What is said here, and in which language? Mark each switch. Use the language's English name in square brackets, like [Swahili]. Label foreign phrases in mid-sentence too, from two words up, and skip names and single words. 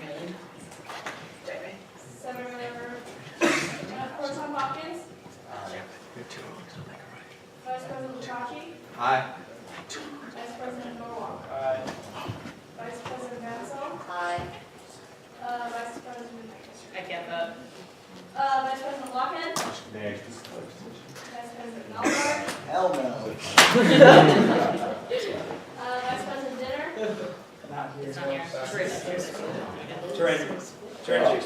[English] Senator Pro Tem Hopkins? Vice President Lukachi? Aye. Vice President Norwalk? Vice President Mansell? Aye. Vice President, I can't vote. Vice President Lockhead? Nay. Vice President Melgar? Hell no. Vice President Dinner? It's not here. Terrain.